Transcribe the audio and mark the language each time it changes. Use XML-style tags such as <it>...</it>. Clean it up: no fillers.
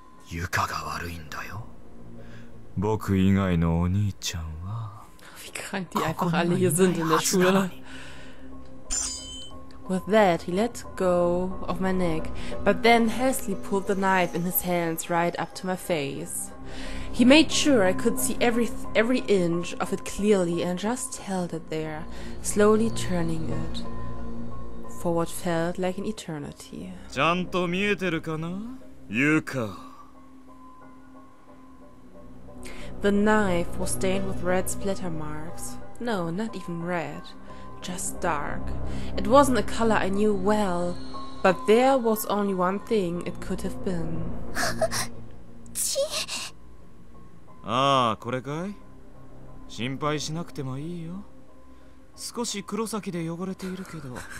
<ja>ユカが悪いんだよ。僕以外のお兄ちゃんは。</ja> <de>Wie krank die einfach alle hier sind in der Schule.</de> <en>With that, he let go of my neck, but then hastily pulled the knife in his hands right up to my face. He made sure I could see every inch of it clearly and just held it there, slowly turning it for what felt like an eternity.</en> <ja>ちゃんと見えてるかな、ユカ。</ja> <en>The knife was stained with red splatter marks. No, not even red. Just dark. It wasn't a color I knew well, but there was only one thing it could have been.</en> <ja>ああ、これかい？心配しなくてもいいよ。少し黒崎で汚れているけど。</ja>